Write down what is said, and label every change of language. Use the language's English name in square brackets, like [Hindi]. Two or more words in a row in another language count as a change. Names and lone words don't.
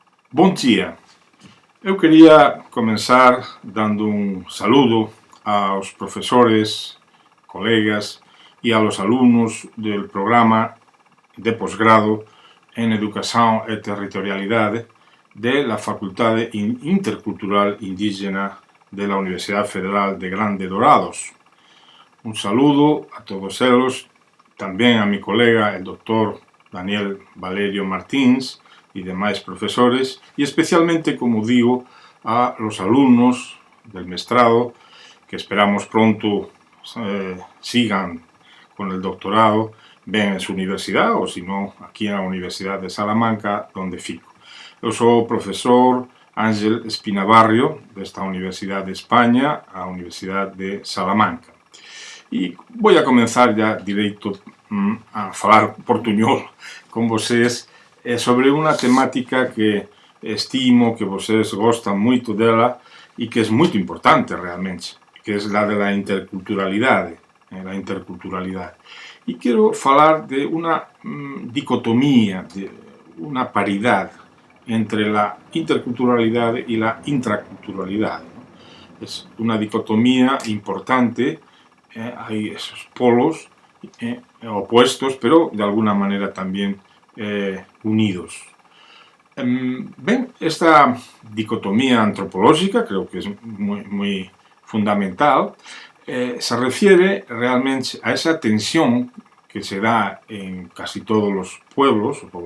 [Galician] Bom dia! Eu queria [Spanish] comenzar dando un saludo aos profesores, colegas e aos alumnos del programa de posgrado en Educación e Territorialidade de la Facultade Intercultural Indígena de la Universidad Federal de Grande Dorados. Un saludo a todos eles, tamén a mi colega, el doctor Daniel Valerio Martins, y demás profesores, y especialmente, como digo, a los alumnos del mestrado que esperamos pronto sigan con el doctorado, ben en su universidad, o si no, aquí en la Universidad de Salamanca, donde fico. [Galician] Eu sou o profesor Ángel Espinabarrio, desta Universidad de España, a Universidad de Salamanca. E [Spanish] voy a comenzar ya [Galician] direito a falar portuñol con vocês sobre unha temática que estimo que vocês gostan moito dela e que é moito importante realmente, que é a da interculturalidade. E quero falar de unha dicotomía, de unha paridade entre a interculturalidade e a intraculturalidade. É unha dicotomía importante, hai [Spanish] esos polos opuestos, pero de alguna manera [Galician] tamén unidos. [Spanish] Ben, esta dicotomía antropológica, creo que es muy fundamental, se refiere realmente a esa tensión que se da en casi todos los pueblos,